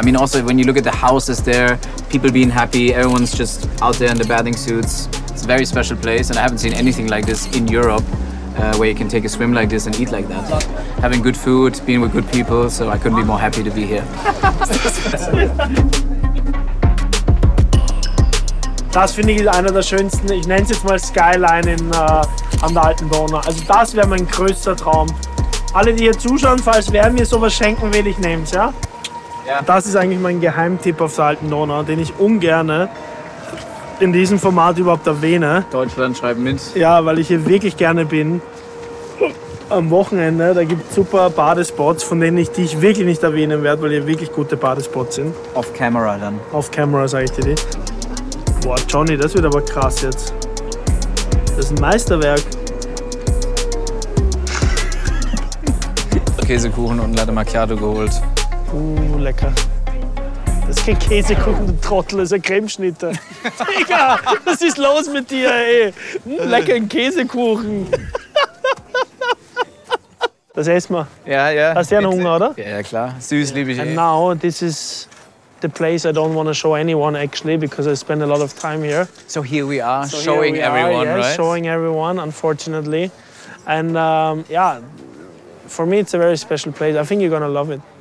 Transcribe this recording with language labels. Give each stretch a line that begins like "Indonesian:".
English: I mean, also when you look at the houses there, people being happy, everyone's just out there in the bathing suits. It's a very special place, and I haven't seen anything like this in Europe, where you can take a swim like this and eat like that. Having good food, being with good people, so I couldn't be more happy to be here.
German: Das finde ich ist einer der schönsten, ich nenne es jetzt mal Skyline an der Alten Donau. Also das wäre mein größter Traum. Alle, die hier zuschauen, falls wer mir sowas schenken will, ich nehme es, ja? Ja. Das ist eigentlich mein Geheimtipp auf der Alten Donau, den ich ungern in diesem Format überhaupt erwähne. Deutschland schreibt mit. Ja, weil ich hier wirklich gerne bin. am Wochenende, da gibt es super Badespots, von denen die ich wirklich nicht erwähnen werde, weil die wirklich gute Badespots sind.
English: Off camera
German: dann. Auf Camera sage ich dir die. Boah, Johnny, das wird aber krass jetzt. Das ist ein Meisterwerk. Käsekuchen und Latte Macchiato geholt. Lecker. Das ist kein Käsekuchen, du Trottel, das ist ein Cremeschnitte. Digga, was ist los mit dir, ey? Lecker ein Käsekuchen. Das essen wir. Ja, ja. Hast du ja einen Hunger, oder? Ja, klar. Süß liebe ich
English: And now, this is the place I don't want to show anyone, actually, because I spend a lot of time here. So here we are, So showing here we are, everyone, yes, right? showing everyone, unfortunately. And yeah, for me, it's a very special place. I think you're gonna love it.